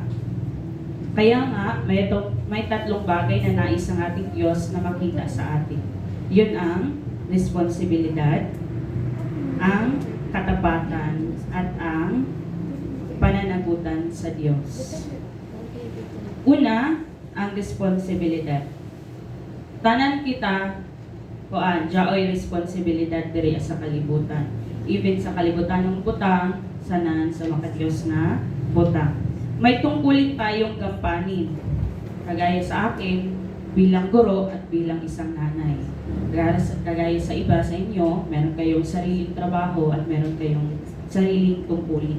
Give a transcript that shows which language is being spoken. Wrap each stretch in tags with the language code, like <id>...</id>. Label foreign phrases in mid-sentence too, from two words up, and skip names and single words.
<tl>Kaya nga, may tatlong bagay na nais ng ating Diyos na makita sa atin. Yun ang responsibilidad, ang katapatan, at ang pananagutan sa Diyos. Una, ang responsibilidad.</tl> <ceb>Tanan kita, jaoy responsibilidad diri sa kalibutan. Even sa kalibutan ng butang, sanan sa makadiyos na butang.</ceb> <tl>May tungkulin tayong gampanin. Kagaya sa akin, bilang guro at bilang isang nanay. Kagaya sa iba sa inyo, meron kayong sariling trabaho at meron kayong sariling tungkulin.</tl>